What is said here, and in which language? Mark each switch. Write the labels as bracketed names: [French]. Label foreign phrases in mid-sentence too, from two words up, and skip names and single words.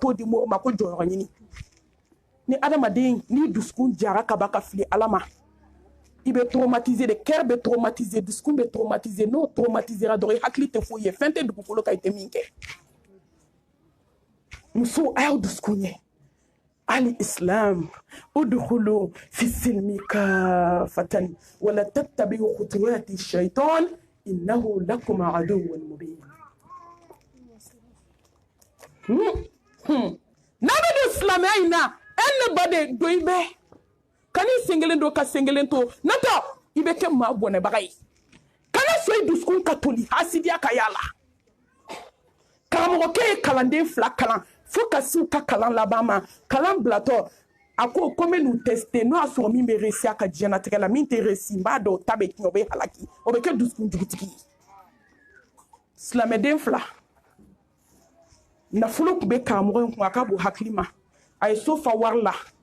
[Bambara] t'o di mori ma ko jɔyɔrɔ ɲini ni adamaden n'i dusukun jara ka ban ka fili ala ma i bɛ [French] traumatiser de cœur [Bambara] bɛ traumatiser dusukun bɛ traumatiser n'o traumatisera dɔrɔn i hakili tɛ foyi ye fɛn tɛ dugukolo kan i tɛ min kɛ musow a y'aw dusukun ɲɛ ali islam [Arabic] ادخلوا في السلم كافة ولا تتبعوا خطوات الشيطان إنه لكم عدو مبين [Bambara] n'a bɛ don silamɛya in na ne baden don i bɛ ka n'i sen kelen don ka sen kelen to n'o i bɛ kɛ maa bɔnɛbaga ye kana sɔn i dusukun ka toli hasidiya ka y'a la karamɔgɔkɛ ye kalanden 2 kalan fo ka s'u ka kalan laban ma kalan bilatɔ a ko n bɛ n'u tester n'o y'a sɔrɔ min bɛ réussir a ka diɲɛnatigɛ la min tɛ réussir n b'a dɔn o ta bɛ tiɲɛ o bɛ halaki o bɛ kɛ dusukun jugutigi ye silamɛden 2 nafolo tun bɛ karamɔgɔ in kun a ka bon hakili ma a ye so fa wari la